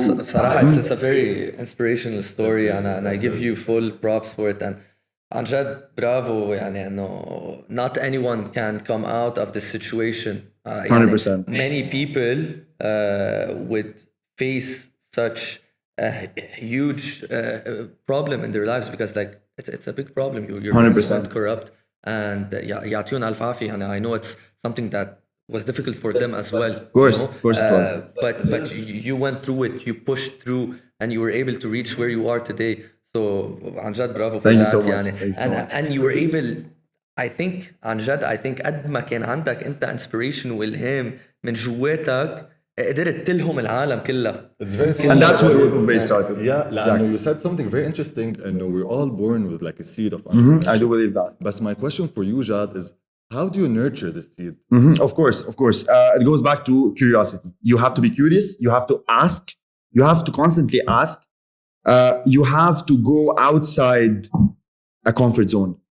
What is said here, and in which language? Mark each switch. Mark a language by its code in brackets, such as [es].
[ar] صراحة [en] it's a very inspirational story and I give you full props for it and [ar] عن جد برافو يعني انه [en] not anyone can come out of this situation. 100%. Many people would face such a huge problem in their lives because like it's a big problem. You're 100%. corrupt and [ar] يعطيهم ألف عافية. [en] And I know it's something that was difficult for them as well. Of course it was. But you went through it, you pushed through, and you were able to reach where you are today. So [ar] عن جد برافو [en] for Thank you that so much. [ar] يعني. [en] Thank you so much. And you were able, I think [ar] عن جد I think قد ما كان عندك أنت inspiration والهام من جواتك قدرت تلهم العالم كلها. [en] It's very funny. And that's where Wolf of Bey started. Yeah, Exactly. you said something very interesting. And we're all born with like a seed of entrepreneurship. I do believe that. But my question for you, Jad, is how do you nurture the seed? Of course. It goes back to curiosity. You have to be curious. You have to ask. You have to constantly ask. You have to go outside a comfort zone.